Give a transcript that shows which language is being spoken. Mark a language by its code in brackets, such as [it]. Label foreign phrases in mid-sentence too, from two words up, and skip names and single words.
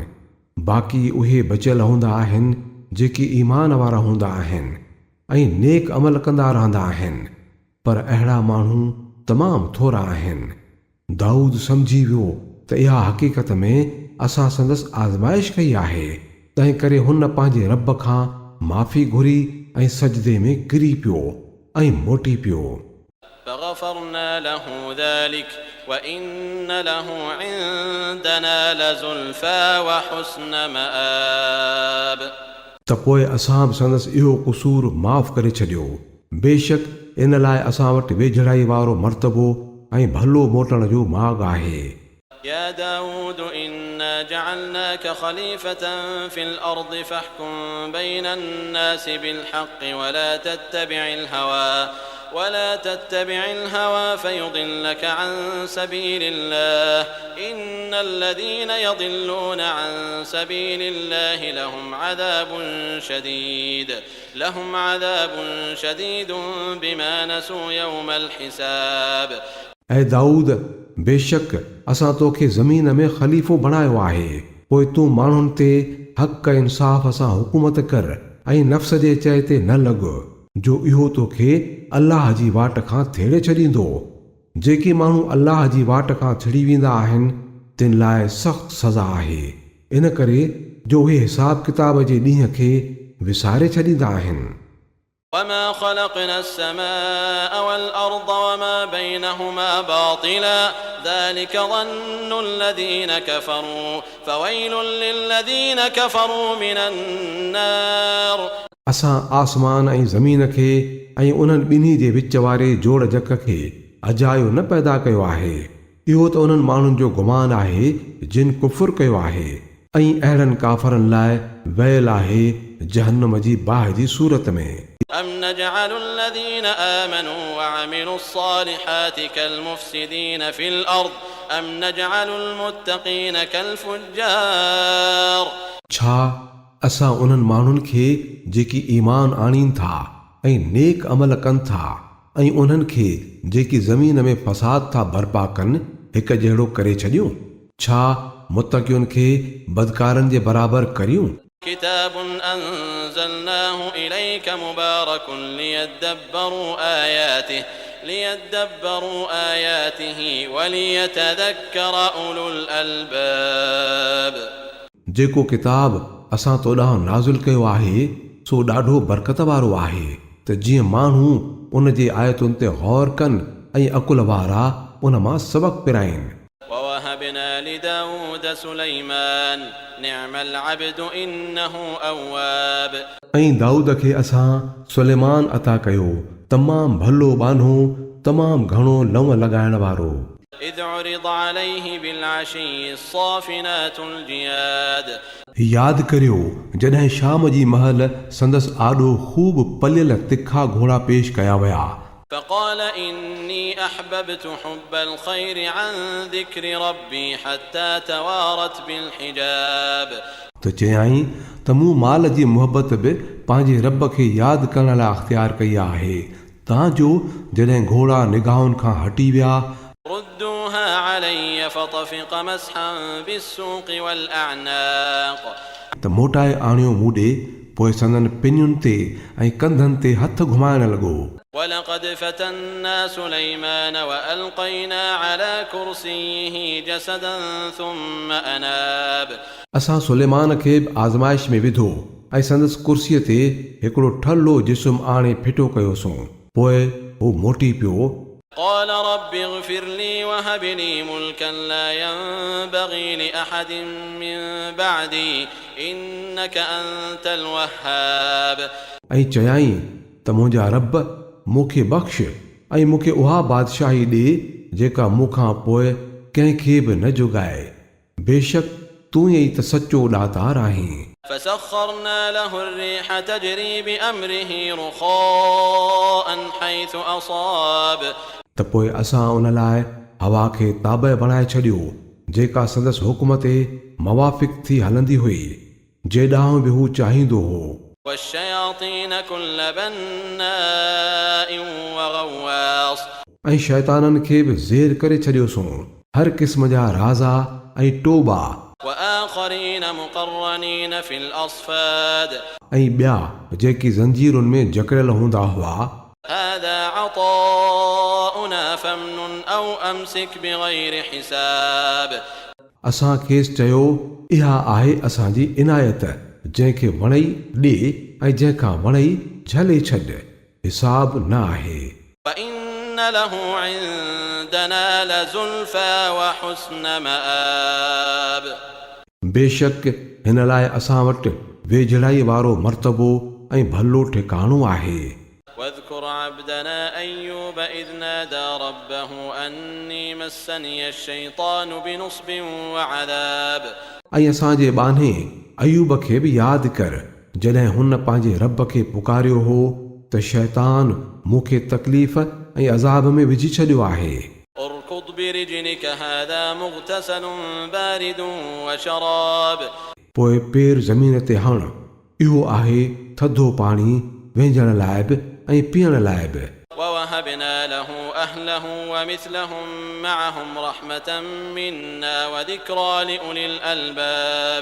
[sd] बाक़ी उहे बचियल हूंदा आहिनि जेके ईमान वारा हूंदा आहिनि ऐं नेक अमल कंदा रहंदा आहिनि, पर अहिड़ा माण्हू तमामु थोरा आहिनि। दाऊद सम्झी वियो त इहा हक़ीक़त में असां संदसि आज़माइश कई आहे, तंहिं करे हुन पंहिंजे रब खां माफ़ी घुरी ऐं सजदे में किरी पियो ऐं मोटी पियो। [ar] فغفرنا له ذلك وإن له عندنا لزلفى وحسن مآب [sd] त पोइ असां बि संदसि इहो क़सूर माफ़ करे छॾियो। बेशक इन लाइ असां वटि वेझड़ाई वारो मर्तबो ऐं भलो मोटण जो माॻ आहे। [ar] يا داود إنا جعلناك خليفة في الأرض فاحكم بين الناس بالحق ولا تتبع الهوى فيضلك عن سبيل الله إن الذين يضلون عن سبيل الله لهم عذاب شديد بما نسوا يوم الحساب [sd] ऐं दाऊद, बेशक असां तोखे ज़मीन में ख़लीफ़ो बणायो आहे, पोइ तूं माण्हुनि ते हक़ इंसाफ़ सां हुकूमत कर ऐं नफ़्स जे चए ते न लॻ जो इहो तोखे अल्लाह जी वाट खां थेड़े छॾींदो। जेके माण्हू अल्लाह जी वाट खां छिड़ी वेंदा आहिनि तिन लाइ सख़्त सज़ा आहे, इन करे जो उहे हिसाब किताब जे ॾींहं खे विसारे छॾींदा आहिनि। [ar] وما خلقنا السماء والأرض وما بينهما باطلا ذلك ظن الذين كفروا فويل للذين كفروا من النار [sd] असां आसमान ऐं ज़मीन खे ऐं उन्हनि ॿिन्ही जे विच वारे जोड़ जक खे अजायो न पैदा कयो आहे। इहो त उन्हनि माण्हुनि जो गुमान आहे जिन कुफुर कयो आहे ऐं अहिड़नि काफ़रनि लाइ वैल आहे जहन्नम जी बाहि जी सूरत में। [ar] أم نجعل الذين آمنوا وعملوا الصالحات كالمفسدين في الأرض أم نجعل المتقين كالفجار [sd] छा असां उन्हनि माण्हुनि खे जेकी ईमान आणीनि था ऐं नेक अमल कनि था ऐं उन्हनि खे जेकी ज़मीन में फ़साद था बर्पा कनि हिकु जहिड़ो करे छॾियूं? छा मुतक़ियुनि खे बदकारनि जे बराबरि करियूं? [ar] كتاب أنزلناه إليك مبارك ليدبروا آياته وليتذكر أولو الألباب. [sd] जेको किताब असां तो ॾांहुं नाज़िल कयो आहे सो ॾाढो बरकत वारो आहे त जीअं माण्हू उन जे आयतुनि ते गौर कनि ऐं अकुल वारा उन मां सबक़ पिराइनि. [ar] ووهبنا لداود سليمان نعم العبد إنه أواب. [sd] ऐं दाऊद खे असां सुलेमान अता कयो तमामु भलो बानो तमामु घणो लव लॻाइण वारो. [ar] إذ عرض عليه بالعشي الصافنات الجياد. [sd] यादि करियो जॾहिं शाम जी महल संदसि आॾो ख़ूब पलियल तिखा घोड़ा पेश कया विया. [ar] فقال إني أحببت حب الخير عن ذكر ربي حتى توارت بالحجاب. [sd] त चयाईं त मूं माल जी मुहबत बि पंहिंजे रब खे यादि करण लाइ अख़्तियार कई आहे तांजो जॾहिं घोड़ा निगाहुनि खां हटी विया [ar] ردوها علي فطفق مسحا بالسوق والأعناق. [sd] त मोटाए आणियो मूं ॾे पोइ संदनि पिनियुनि ते ऐं कंधनि ते हथ घुमाइण लॻो. [ar] ولقد فتنا سليمان وألقينا على كرسيه جسدا ثم أناب. [sd] असां सुलेमान खे बि आज़माइश में विधो ऐं संदसि कुर्सीअ ते हिकिड़ो ठल्लो जिस्म आणे फिटो कयोसीं पोइ हू मोटी पियो. [ar] قال رب اغفر لي وهب لي ملكا لا ينبغي لأحد من بعدي إنك أنت الوهاب. [sd] ऐं चयाईं त मुंहिंजा रब मूंखे बख़्श ऐं मूंखे उहा बादशाही ॾे जेका मूंखां पोइ कंहिंखे बि न जुगाए बेशक तूं ई त सचो ॾातार आहीं. [ar] فسخرنا له الريح تجري بأمره رخاء حيث أصاب. [sd] त पोइ असां उन लाइ हवा खे ताबे बणाए छॾियो जेका संदसि हुकुम ते मुवाफ़िक़ थी हलंदी हुई जे ॾांहुं बि हू चाहींदो हो. [ar] والشياطين كل بناء وغواص. [sd] ऐं शैताननि खे बि ज़ेर करे छॾियोसीं हर क़िस्म जा राज़ा ऐं टोबा [ar] وآخرين مقرنين في الأصفاد. [sd] ऐं ॿिया जेकी ज़ंजीरुनि में जकड़ियल हूंदा हुआ. [ar] هذا عطاؤنا فامنن أو أمسك بغير حساب. [sd] असां खेसि चयो इहा आहे असांजी इनायत जंहिंखे वणई ॾे ऐं जंहिंखां वणई झले छॾ हिसाब न आहे. [ar] وإن له عندنا لزلفى وحسن مآب. [sd] बेशक हिन लाइ असां वटि वेझड़ाई वारो मर्तबो ऐं भलो ठिकाणो आहे. [ar] واذكر عبدنا أيوب إذ نادى ربه أني مسني الشيطان بنصب وعذاب. [sd] ऐं असांजे बाने अयूब खे बि यादि कर जॾहिं हुन पंहिंजे रब खे पुकारियो हो त शैतान मूंखे तकलीफ़ ऐं अज़ाब में विझी छॾियो आहे. [ar] اركض برجلك هذا مغتسل بارد وشراب. [sd] पोइ पेर ज़मीन ते हण इहो आहे थधो पाणी वेझण लाइ बि ऐं पीअण लाइ बि. [ar] ووهبنا له أهله ومثلهم معهم رحمة منا وذكرى لأولي الألباب.